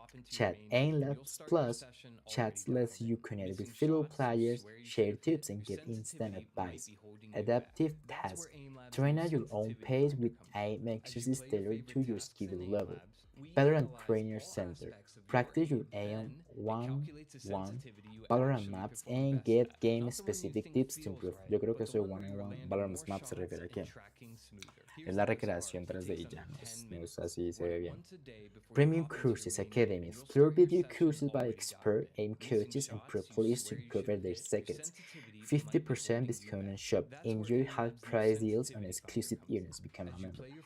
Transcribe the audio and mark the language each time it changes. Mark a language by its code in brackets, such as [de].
[en] Chat AimLabs Plus. Chats lets you connect with fellow players, share tips, and get instant advice. Adaptive task. Train at your own pace with aim exercises tailored to your skill level. Valorant Trainer Center. Practice your aim one-on-one Valorant maps and get game-specific tips to improve. [es] Yo creo que eso de [en] one-on-one Valorant maps [es] se refiere a que es la recreación 3D y ya, no es así, se ve bien. [en] Premium Courses Academies. Clear video courses by expert aim coaches and pro players to uncover their secrets. 50% discount on shop. Enjoy half-price deals on exclusive earnings. Become a member.